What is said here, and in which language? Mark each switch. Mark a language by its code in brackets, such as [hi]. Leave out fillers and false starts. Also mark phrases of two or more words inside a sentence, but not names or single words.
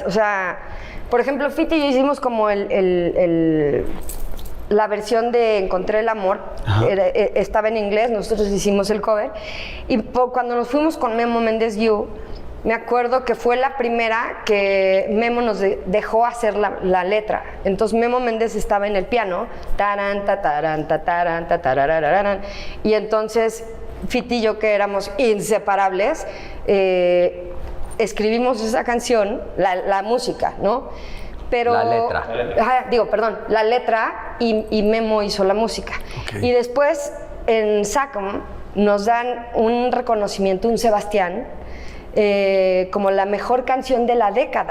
[es] O sea, por ejemplo, Fit y yo hicimos como la versión de Encontré el amor. Estaba en inglés, nosotros hicimos el cover. Y cuando nos fuimos con Memo Méndez You, me acuerdo que fue la primera que Memo nos dejó hacer la letra. Entonces Memo Méndez estaba en el piano. Taran, ta, taran, ta, taran, ta, tarararararan. Y entonces Fit y yo, que éramos inseparables, escribimos esa canción, la música, ¿no? Pero, La letra. la letra y Memo hizo la música. Ok. Y después en SACM nos dan un reconocimiento, un Sebastián, como la mejor canción de la década.